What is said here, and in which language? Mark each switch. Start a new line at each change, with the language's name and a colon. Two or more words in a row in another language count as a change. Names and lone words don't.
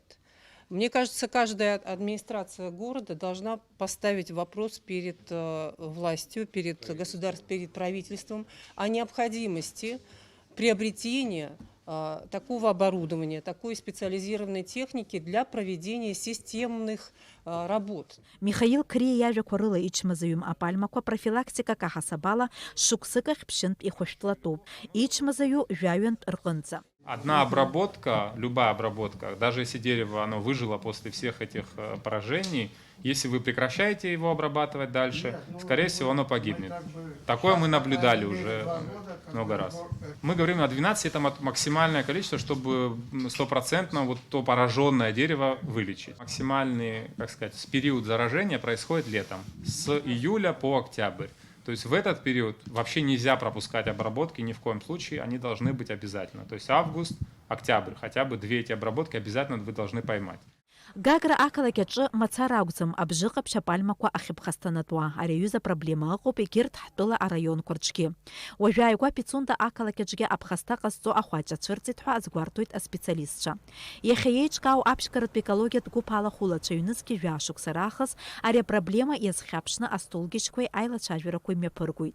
Russian: Мне кажется, каждая администрация города должна поставить вопрос перед властью, перед государством, перед правительством о необходимости приобретения такого оборудования, такой специализированной техники для проведения системных работ.
Abkhazian: Михаил Кри иажәақәа рыла ичмазаҩым апальмақәа профилактикак аҳасабала шықәсык ахь ԥшьынтә ихәышәтәлатәуп. Ичмазаҩу жәаҩантә рҟынӡа.
Russian: Одна обработка, любая обработка, даже если дерево оно выжило после всех этих поражений, если вы прекращаете его обрабатывать дальше, скорее всего, оно погибнет. Такое мы наблюдали уже много раз. Мы говорим о 12, это максимальное количество, чтобы стопроцентно вот то пораженное дерево вылечить. Максимальный, как сказать, период заражения происходит летом, с июля по октябрь. То есть в этот период вообще нельзя пропускать обработки ни в коем случае, они должны быть обязательно. То есть август, октябрь, хотя бы 2 эти обработки обязательно вы должны поймать.
Abkhazian: Гагра ақалақь аҿы мацара акәӡам абжьы ҟаԥшь апальмақәа ахьыԥхасҭанатәуа. Ари аҩыза апроблема ыҟоуп егьырҭ ҳтәыла араионқәа рҿгьы. Уажәы ааигәа Пицунда ақалақь аҿгьы аԥхасҭа ҟазҵо ахәаҷ ацәырҵит ҳәа азгәарҭоит аспециалистцәа. Иахьа еиҿкаау аԥшьгаратә екологиатә гәыԥ алахәылацәа ҩнызқьи жәашықәса раахыс ари апроблема иазхьаԥшны астолгьежьқәеи аилацәажәарақәеи мҩаԥыргоит.